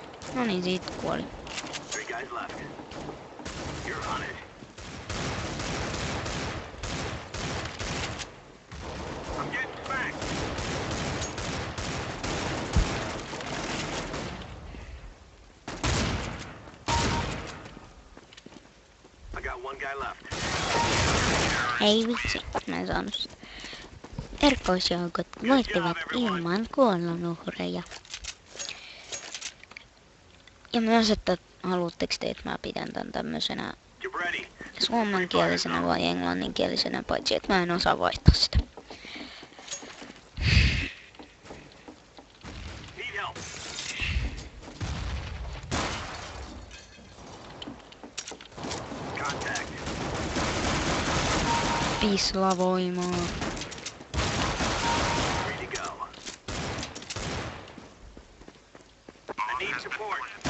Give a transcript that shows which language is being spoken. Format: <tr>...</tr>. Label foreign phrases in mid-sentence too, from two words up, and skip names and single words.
<fi>No niin, siitä kuoli.</fi> <en>3 guys left. You're on it. I'm getting smacked. I got 1 guy left.</en> <fi>Ei vitsi, mä en saanut sitä. Erikoisjoukot voittivat ilman kuolonuhreja. Ja myös, että haluatteko te, että mä pidän tän tämmösenä</fi> <en>Get ready.</en> <fi>suomenkielisenä vai englanninkielisenä, paitsi että mä en osaa vaihtaa sitä.</fi> <en>Need help. Contact. Pislavoimaa. Ready to go. I need support.</en>